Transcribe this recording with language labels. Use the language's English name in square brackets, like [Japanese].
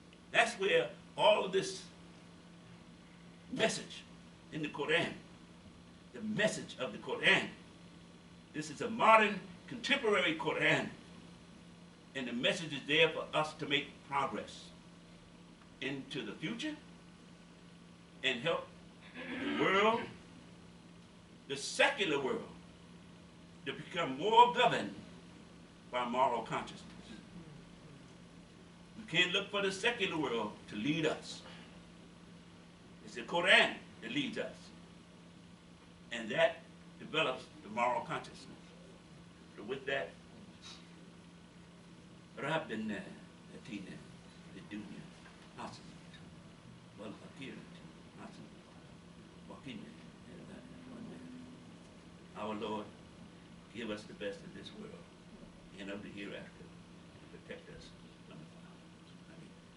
[English] That's where all of this message in the Quran, the message of the Quran, this is a modern, contemporary Quran, and the message is there for us to make progress into the future and help the world, the secular world, to become more governed by moral consciousness. We can't look for the secular world to lead us. It's the Quran that leads us. And that develops the moral consciousness. So with that, [Arabic] ربنا اتينا في الدنيا حسنة والآخرة حسنة وقنا عذاب النار. [English] Our Lord, give us the best of this world and of the hereafter. Protect us from the fire.